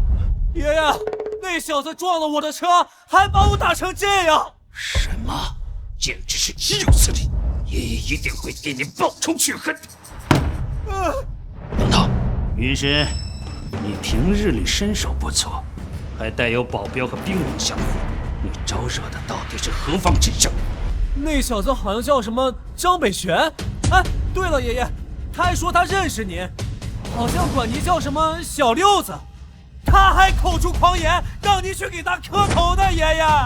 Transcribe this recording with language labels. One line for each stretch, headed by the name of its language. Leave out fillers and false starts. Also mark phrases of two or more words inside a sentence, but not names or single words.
Chinese: 爺爺，那小子撞了我的車，還把我打成這樣。什麼？簡直是豈有此理！爺爺一定會給你報仇雪恨的。王導，雲深，你平日裡身手不錯，還帶有保鏢和兵王相護，你招惹的到底是何方神聖？那小子好像叫什麼張北玄。哎，對了，爺爺，他還說他認識您，好像管您叫什麼小六子。他還口出狂言，讓您去給他磕頭呢，爺爺。